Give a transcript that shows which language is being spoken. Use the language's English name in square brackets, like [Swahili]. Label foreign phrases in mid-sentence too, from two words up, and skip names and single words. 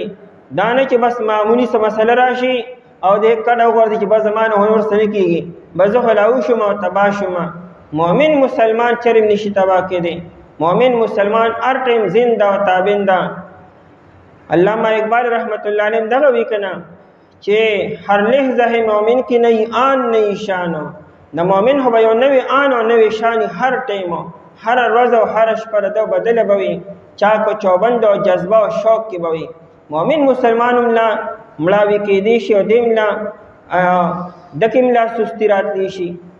[Pashto] دا نه چې بس معمولي څه مسله راشي او د کډه وغورځي چې بس زما نه ورسره نه کېږي، بس زه خو لا وشم او تباه شم. مؤمن مسلمان چرې نشي تباه کېدی. مؤمن مسلمان هر ټیم زنده او تابنده. علامه اقبال رحمت الله علیه دغه وی کنه چې [Urdu] هر لحظه مؤمن کې نئی آن نئی شانو. [Pashto] د مؤمن خو به یو نوی آن او نوی شان هر ټیم، هر ورځ او هر شپه د بدله به وي، چاک او چوبند او جذبه او شوق کې به وي. مؤمن مسلمان ملا مړاوي کېدی شي او دې ملا دکې ملا سستی راتلی شي.